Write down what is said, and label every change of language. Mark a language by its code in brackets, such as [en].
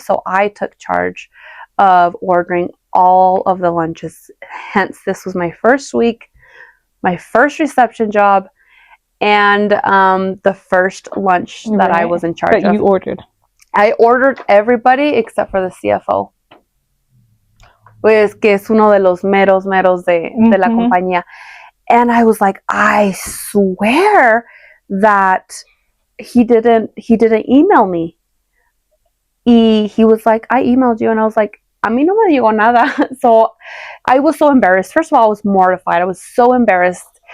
[en] So I took charge of ordering all of the lunches. Hence, this was my first week, my first reception job, and the first lunch that I was in charge that of. you ordered. I ordered everybody except for the CFO. [es] Pues que es uno de los meros de la compañía. [en] And I was like, I swear that he didn't email me. He was like, I emailed you, and I was like, [es] a mí no me llegó nada. [en] So I was so embarrassed. First of all, I was mortified. I was so embarrassed.